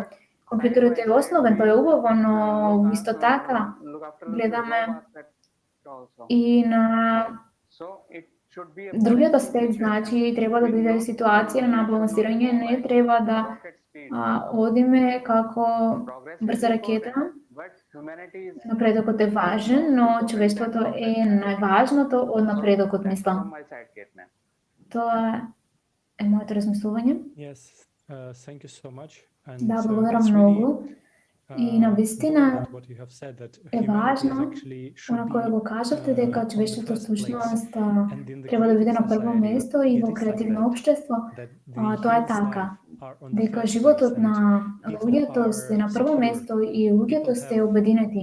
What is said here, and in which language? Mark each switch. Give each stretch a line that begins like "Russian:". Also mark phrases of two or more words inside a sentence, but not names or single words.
Macedonian: Компјутерот е основен, тоа е убаво, но исто така гледаме и на другиот аспект, значи треба да биде ситуација на балансирање, не треба да одиме како брза ракета. Напредокот е важен, но човештвото е најважното од напредокот, мислам. Тоа е моето размислување.
English: Yes, thank you so much.
Macedonian: Да, благодарам многу. И навистина е важно, она кое го кажавте, дека човештвото всушност треба да биде на прво место и во креативно општество. Тоа е така. Дека животот на луѓето се на прво место и луѓето се обединети.